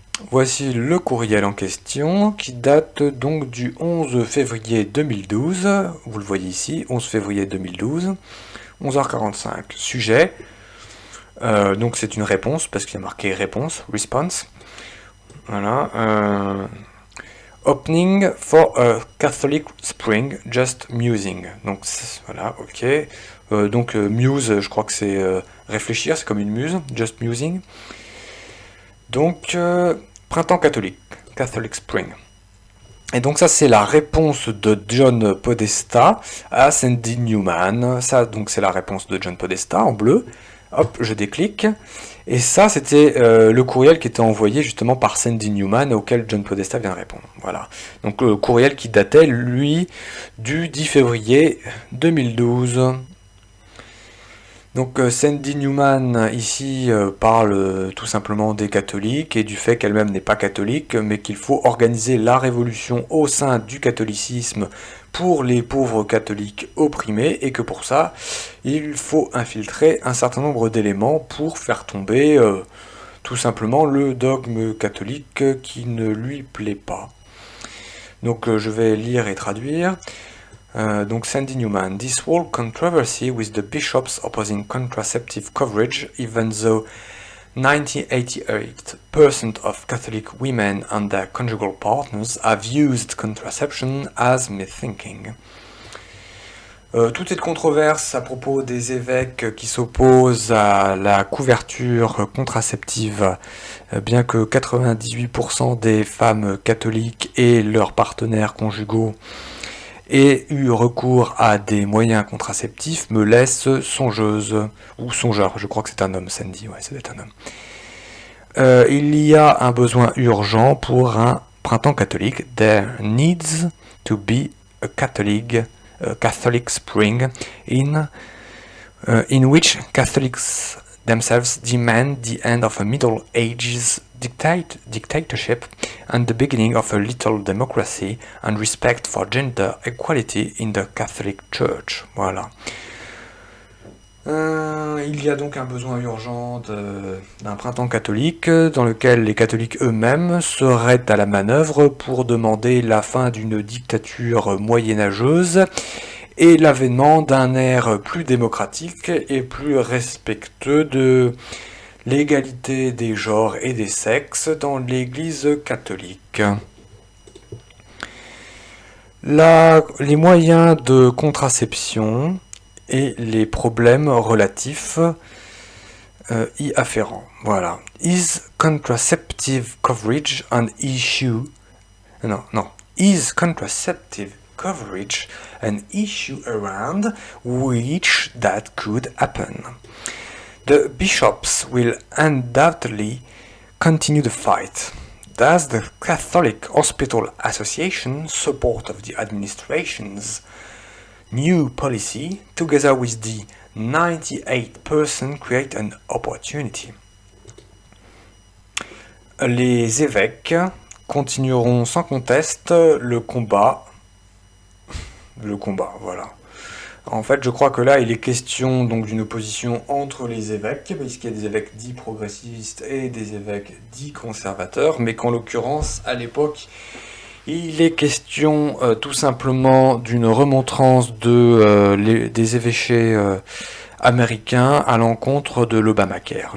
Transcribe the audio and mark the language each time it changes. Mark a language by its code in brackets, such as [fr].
[fr] Voici le courriel en question qui date donc du 11 février 2012. Vous le voyez ici, 11 février 2012, 11h45. Sujet, donc c'est une réponse parce qu'il y a marqué réponse, response. Voilà. [en] Opening for a Catholic Spring, just musing. [fr] Donc voilà, ok. Donc muse, je crois que c'est réfléchir, c'est comme une muse, [en] just musing. [fr] Donc, printemps catholique, [en] Catholic Spring. [fr] Et donc ça, c'est la réponse de John Podesta à Sandy Newman. Ça, donc, c'est la réponse de John Podesta en bleu. Hop, je déclique. Et ça, c'était le courriel qui était envoyé justement par Sandy Newman auquel John Podesta vient répondre. Voilà. Donc, le courriel qui datait, lui, du 10 février 2012. Donc Sandy Newman ici parle tout simplement des catholiques et du fait qu'elle-même n'est pas catholique, mais qu'il faut organiser la révolution au sein du catholicisme pour les pauvres catholiques opprimés et que pour ça, il faut infiltrer un certain nombre d'éléments pour faire tomber tout simplement le dogme catholique qui ne lui plaît pas. Donc je vais lire et traduire. Donc [en] Sandy Newman, this whole controversy with the bishops opposing contraceptive coverage, even though 98% of Catholic women and their conjugal partners have used contraception, has me thinking. [fr] Toute cette controverse à propos des évêques qui s'opposent à la couverture contraceptive, bien que 98% des femmes catholiques et leurs partenaires conjugaux aient eu recours à des moyens contraceptifs, me laisse songeuse, ou songeur, je crois que c'est un homme, Sandy, ouais, ça doit être un homme. Il y a un besoin urgent pour un printemps catholique. [en] There needs to be a Catholic spring in which Catholics themselves demand the end of a Middle Ages dictatorship and the beginning of a little democracy and respect for gender equality in the Catholic Church. [fr] Voilà. Il y a donc un besoin urgent d'un printemps catholique dans lequel les catholiques eux-mêmes seraient à la manœuvre pour demander la fin d'une dictature moyenâgeuse et l'avènement d'un ère plus démocratique et plus respectueux de l'égalité des genres et des sexes dans l'Église catholique. Les moyens de contraception et les problèmes relatifs y afférents. Voilà. [en] Is contraceptive coverage an issue? Is contraceptive coverage an issue around which that could happen. The bishops will undoubtedly continue the fight. Does the Catholic Hospital Association support of the administration's new policy, together with the 98% create an opportunity? [fr] Les évêques continueront sans conteste le combat, voilà. En fait, je crois que là, il est question donc d'une opposition entre les évêques, puisqu'il y a des évêques dits progressistes et des évêques dits conservateurs, mais qu'en l'occurrence, à l'époque, il est question tout simplement d'une remontrance des évêchés américains à l'encontre de l'Obamacare.